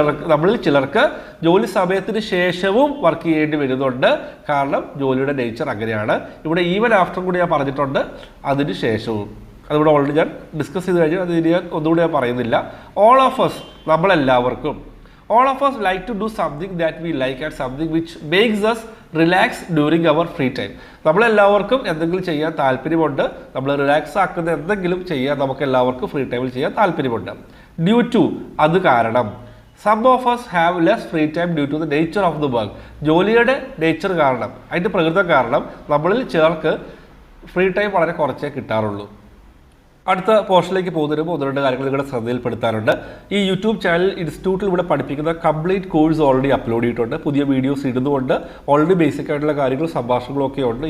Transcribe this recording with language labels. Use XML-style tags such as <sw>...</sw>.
<ml>നമ്മളിൽ ചിലർക്ക് ജോലി സമയത്തിന് ശേഷവും വർക്ക് ചെയ്യേണ്ടി വരുന്നുണ്ട്. കാരണം ജോലിയുടെ നേച്ചർ അങ്ങനെയാണ്. ഇവിടെ ഈവൻ ആഫ്റ്റർ കൂടി ഞാൻ പറഞ്ഞിട്ടുണ്ട്, അതിന് ശേഷവും. അതിവിടെ ഓൾറെഡി ഞാൻ ഡിസ്കസ് ചെയ്ത് കഴിഞ്ഞാൽ അത് ഞാൻ ഒന്നുകൂടി ഞാൻ പറയുന്നില്ല.</ml> <en>all of us</en> <ml>നമ്മളെല്ലാവർക്കും.</ml> <en>All of us like to do something that we like and something which makes us relax during our free time.</en> <ml>നമ്മളെല്ലാവർക്കും എന്തെങ്കിലും ചെയ്യാൻ താല്പര്യമുണ്ട്. നമ്മൾ റിലാക്സ് ആക്കുന്ന എന്തെങ്കിലും ചെയ്യാൻ നമുക്ക് എല്ലാവർക്കും ഫ്രീ ടൈമിൽ ചെയ്യാൻ താല്പര്യമുണ്ട്. ഡ്യൂ ടു അത് കാരണം.</ml> <en>Some of us have less free time due to the nature of the work.</en> <ml>ജോലിയുടെ നേച്ചർ കാരണം, അതിൻ്റെ പ്രകൃതം കാരണം നമ്മളിൽ ചിലർക്ക് ഫ്രീ ടൈം വളരെ കുറച്ചേ കിട്ടാറുള്ളൂ. അടുത്ത പോർഷനിലേക്ക് പോകുന്നതിന് മുമ്പ് 1-2 കാര്യങ്ങൾ നിങ്ങളുടെ ശ്രദ്ധയിൽപ്പെടുത്താനുണ്ട്. ഈ യൂട്യൂബ് ചാനൽ ഇൻസ്റ്റിറ്റ്യൂട്ടിൽ ഇവിടെ പഠിപ്പിക്കുന്ന കംപ്ലീറ്റ് കോഴ്സ് ഓൾറെഡി അപ്ലോഡ് ചെയ്തിട്ടുണ്ട്. പുതിയ വീഡിയോസ് ഇടുന്നുണ്ട്. ഓൾറെഡി ബേസിക് ആയിട്ടുള്ള കാര്യങ്ങളും സംഭാഷണങ്ങളും ഒക്കെ ഉണ്ട്.</ml>